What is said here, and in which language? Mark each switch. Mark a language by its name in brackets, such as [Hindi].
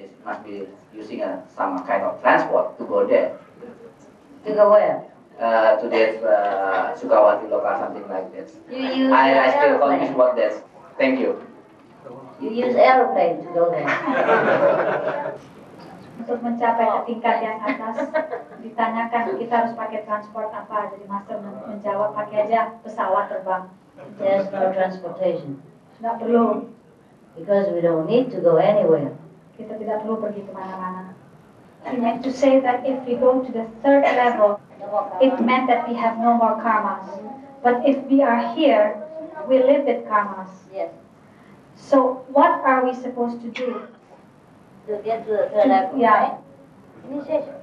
[English] It must be using some kind of transport to go there. To go where? To this Sukawati Loka, something like that. You use I still airplane. confused about that. Thank you. You use airplane to go there. [Indonesian] Untuk mencapai ke tingkat yang atas, ditanyakan kita harus pakai transport apa. Jadi Master menjawab pakai aja pesawat terbang. [English] There's no transportation. [Indonesian] Tidak perlu. [English] Because we don't need to go anywhere. [Indonesian] Kita tidak perlu pergi kemana-mana. [English] He meant to say that if we go to the third level, it meant that we have no more karmas. But if we are here, we live with karmas. Yes. So what are we supposed to do? To get to the third level, Yeah. right? Initiation.